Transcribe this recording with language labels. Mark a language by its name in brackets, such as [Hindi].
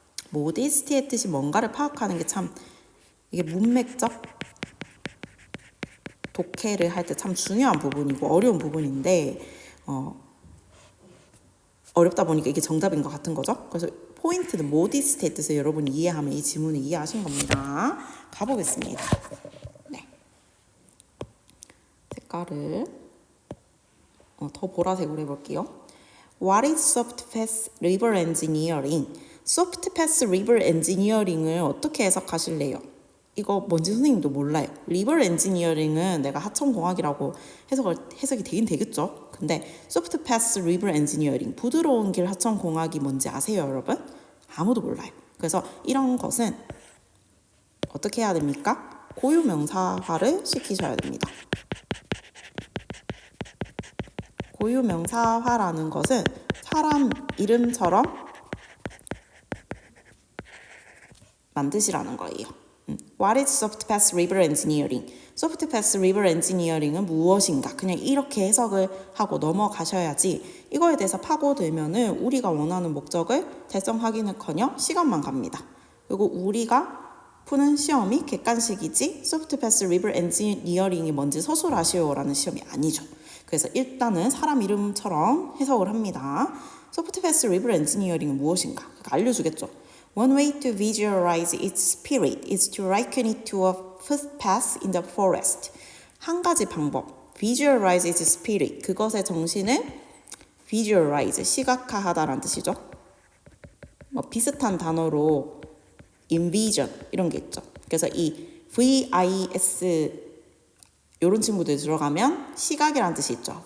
[Korean] 모디스티의 뜻이 뭔가를 파악하는 게 참 이게 문맥적 독해를 할 때 참 중요한 부분이고 어려운 부분인데 어렵다 보니까 이게 정답인 것 같은 거죠. 그래서 포인트는 모디스티의 뜻을 여러분이 이해하면 이 지문을 이해하신 겁니다. 가보겠습니다. 네. 색깔을 더 보라색으로 해볼게요. [English] What is soft path river engineering? soft path river engineering을 [Korean] 어떻게 해석하실래요? 이거 뭔지 선생님도 몰라요. river engineering은 내가 하천공학이라고 해석이 되긴 되겠죠. 근데 soft path river engineering, 부드러운 길 하천공학이 뭔지 아세요, 여러분? 아무도 몰라요. 그래서 이런 것은 어떻게 해야 됩니까? 고유명사화를 시키셔야 됩니다. 고유명사화라는 것은 사람 이름처럼 만드시라는 거예요. [English] What is soft path river engineering? soft path river engineering은 [Korean] 무엇인가? 그냥 이렇게 해석을 하고 넘어가셔야지 이거에 대해서 파고들면은 우리가 원하는 목적을 달성하기는커녕 시간만 갑니다. 그리고 우리가 푸는 시험이 객관식이지 soft path river engineering이 뭔지 서술하시오라는 시험이 아니죠. 그래서 일단은 사람 이름처럼 해석을 합니다. soft path river engineering은 무엇인가? 알려주겠죠. [English] One way to visualize its spirit is to liken it to a footpath in the forest. [Korean] 한 가지 방법, visualize its spirit, 그것의 정신을 visualize, 시각화하다라는 뜻이죠. 비슷한 단어로 envision 이런 게 있죠. 그래서 이 VIS 이런 친구들 들어가면 시각이라는 뜻이 있죠.